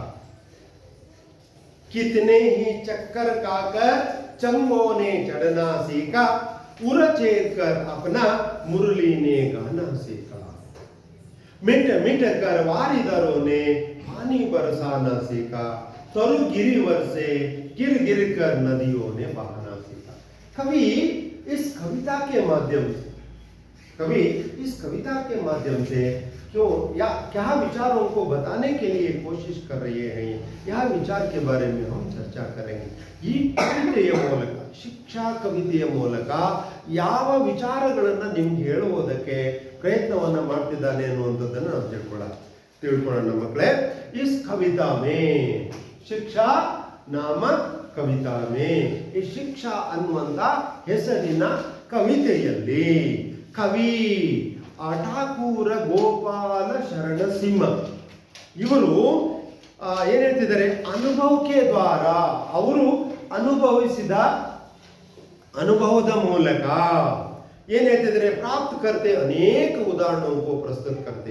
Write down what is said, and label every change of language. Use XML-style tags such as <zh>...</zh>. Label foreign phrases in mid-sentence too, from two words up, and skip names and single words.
<hi>कितने ही चक्कर खाकर चंगों ने चढ़ना सीखा, उड़चेर कर अपना मुरली ने गाना सीखा, मिट मिट कर वारिदरों ने पानी बरसाना सीखा, तरु गिरिवर से गिर गिर कर नदियों ने बहाना सीखा। कवि इस कविता के माध्यम से क्यों या क्या विचारों को बताने के लिए कोशिश कर रहे हैं, यह विचार के बारे में हम चर्चा करेंगे.</hi> <kn>ಈ ಕವಿತೆಯ ಮೂಲಕ, ಶಿಕ್ಷಾ ಕವಿತೆಯ ಮೂಲಕ ಯಾವ ವಿಚಾರಗಳನ್ನು ನಿಮ್ಗೆ ಹೇಳುವುದಕ್ಕೆ ಪ್ರಯತ್ನವನ್ನ ಮಾಡ್ತಿದ್ದಾನೆ ಅನ್ನುವಂಥದ್ದನ್ನು ನಾವು ತಿಳ್ಕೊಳ್ಳೋಣ ಮಕ್ಕಳೇ.</kn> <hi>इस कविता में शिक्षा नाम कविता में,</hi> <kn>ಈ ಶಿಕ್ಷಾ ಅನ್ನುವಂಥ ಹೆಸರಿನ ಕವಿತೆಯಲ್ಲಿ ಕವಿ ಠಾಕೂರ ಗೋಪಾಲ ಶರಣ ಸಿಂಹ ಇವರು ಏನ್ ಹೇಳ್ತಿದ್ದಾರೆ, ಅನುಭವಕ್ಕೆ ದ್ವಾರ, ಅವರು ಅನುಭವಿಸಿದ ಅನುಭವದ ಮೂಲಕ ಏನ್ ಹೇಳ್ತಿದ್ದಾರೆ, ಪ್ರಾಪ್ತ ಕರ್ತೆ ಅನೇಕ ಉದಾಹರಣೆಗೂ ಪ್ರಸ್ತುತ ಕರ್ತೆ.</kn>